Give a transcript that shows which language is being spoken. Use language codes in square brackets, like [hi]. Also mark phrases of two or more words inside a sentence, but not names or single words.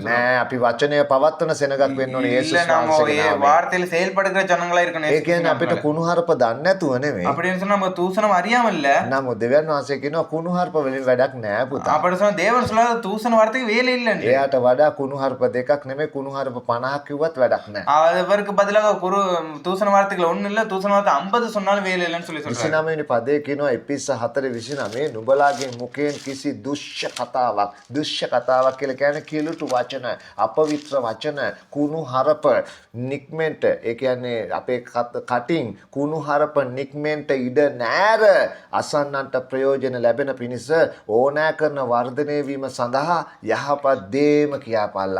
[si] නෑ අපි වචනය පවත්වන සෙනගක් වෙන්න ඕනේ යේසුස් වහන්සේගේ නාමයෙන්. [ta] வார்த்தையில செயல்படுகிற ஜனங்களா இருக்கணும். [si] ඒ කියන්නේ අපිට කුණුහරුප දන්නේ නැතුව නෙමෙයි. [ta] அப்படின்னு சொன்னா நம்ம தூசணம் அறியாம இல்ல. [si] නමුත් දෙවියන් වහන්සේ කියනවා කුණුහරුප වලින් වැඩක් නෑ පුතා. [ta] அப்படி சொன்னா தேவன் சொல்லாத தூசண வார்த்தைக்கு வேலை இல்லன்னு. [si] එයාට වඩා කුණුහරුප දෙකක් නෙමෙයි කුණුහරුප 50ක් කිව්වත් වැඩක් නෑ. [ta] அவருக்கு பதிலாக தூசண வார்த்தைகள் ஒண்ணு இல்ல, தூசண வார்த்தை 50 சொன்னாலும் வேலை இல்லன்னு சொல்லி சொல்றாரு. [si] 29 වෙනි පදේ කියනවා එපිස 4:29 නුඹලාගේ මුඛයෙන් කිසි දුෂ්‍ය කතාවක් කියලා කියන්නේ කිලුටු වචන, අපවිත්‍ර වචන, කුණුහරුප නික්මෙන්ට ඒ කියන්නේ අපේ කටින් කුණුහරුප නික්මෙන්ට ඉඩ නෑර අසන්නන්ට ප්‍රයෝජන ලැබෙන පිණිස ඕනෑ කරන වර්ධනය වීම සඳහා යහපත් දේම කියාපල්ලා.